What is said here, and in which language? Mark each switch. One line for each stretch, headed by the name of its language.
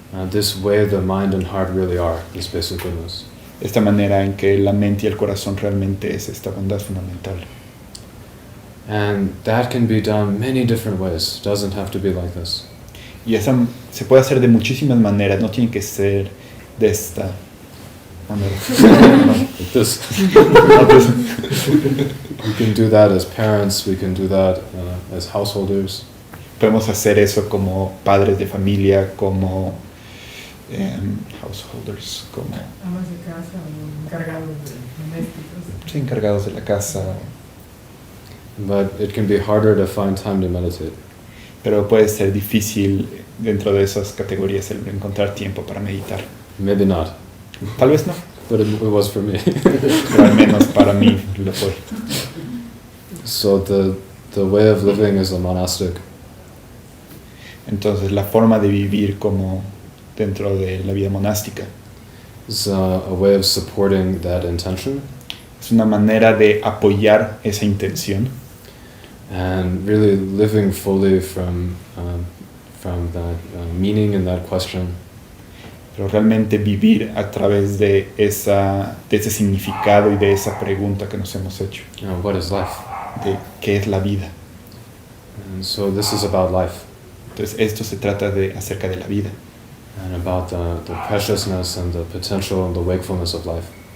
English: This way the mind and heart really are, this basic goodness.
Spanish: esta manera en que la mente y el corazón realmente es esta bondad fundamental.
English: And that can be done many different ways. It doesn't have to be like this.
Spanish: Y esa se puede hacer de muchísimas maneras, no tiene que ser de esta manera.
English: Like this. We can do that as parents, we can do that as householders.
Spanish: Podemos hacer eso como padres de familia, como householders, como Amas de casa o encargados domésticos. encargados de la casa.
English: But it can be harder to find time to meditate.
Spanish: Pero puede ser difícil dentro de esas categorías el encontrar tiempo para meditar.
English: Maybe not,
Spanish: Tal vez no,
English: but it was for me.
Spanish: pero al menos para mí lo fue.
English: So the way of living as a monastic
Spanish: Entonces la forma de vivir como dentro de la vida monástica
English: is a way of supporting that intention
Spanish: es una manera de apoyar esa intención
English: and really living fully from that meaning and that question.
Spanish: pero realmente vivir a través de ese significado y de esa pregunta que nos hemos hecho,
English: What is life?
Spanish: de qué es la vida.
English: And so this is about life
Spanish: Entonces esto se trata acerca de la vida,
English: and about the preciousness and the potential and the wakefulness of life.